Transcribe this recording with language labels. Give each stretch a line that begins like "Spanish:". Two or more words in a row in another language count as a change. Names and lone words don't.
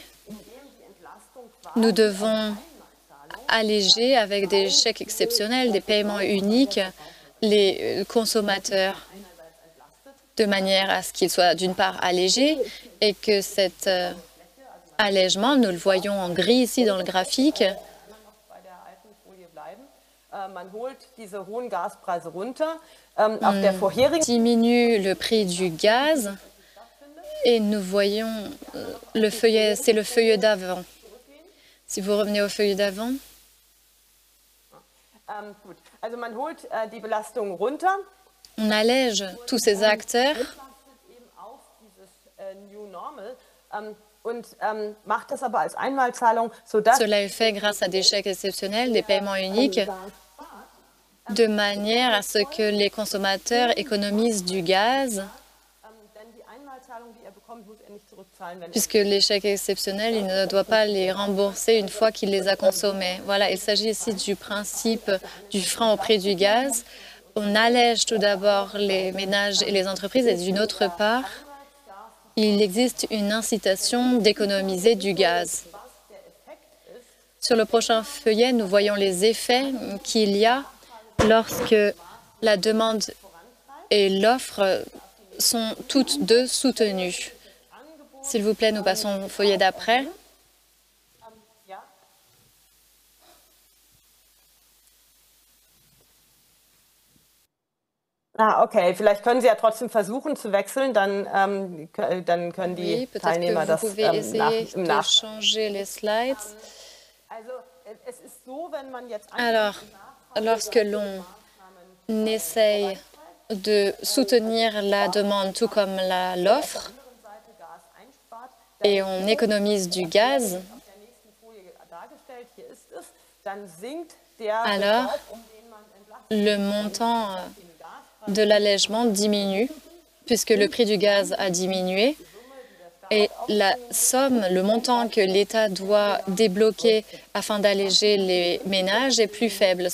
French: Nous devons alléger avec des chèques exceptionnels, des paiements uniques, les consommateurs de manière à ce qu'ils soient d'une part allégés et que cet allègement, nous le voyons en gris ici dans le graphique,
German: man holt diese hohen Gaspreise runter. Auf der vorherigen
French: Diminue le prix du gaz et nous voyons le feuillet, c'est le feuillet d'avant. Si vous revenez au feuillet d'avant.
German: gut. Also man holt die Belastung runter.
French: On allège tous ces acteurs
German: Auf dieses
English: New Normal
German: und macht das aber als Einmalzahlung, sodass
French: Cela est fait grâce à des chèques exceptionnels, des paiements uniques, de manière à ce que les consommateurs économisent du gaz,
German: denn die Einmalzahlung, die bekommt, muss nicht zurückzahlen, wenn
French: puisque les chèques exceptionnels, il ne doit pas les rembourser une fois qu'il les a consommés. Voilà, il s'agit ici du principe du frein au prix du gaz. On allège tout d'abord les ménages et les entreprises et d'une autre part, il existe une incitation d'économiser du gaz. Sur le prochain feuillet, nous voyons les effets qu'il y a lorsque la demande et l'offre sont toutes deux soutenues. S'il vous plaît, nous passons au feuillet d'après. Ah, okay.
German: Vielleicht können Sie ja trotzdem versuchen zu wechseln, dann können die
French: Oui, peut-être
German: Teilnehmer
French: que vous
German: das
French: pouvez essayer
German: im
French: de changer les slides.
German: Also es ist so, wenn man jetzt
French: Alors, lorsque l'on essaye de soutenir la demande tout comme l'offre et on économise du gaz,
German: dann sinkt der
French: alors le montant de l'allègement diminue puisque le prix du gaz a diminué et la somme, le montant que l'État doit débloquer afin d'alléger les ménages est plus faible.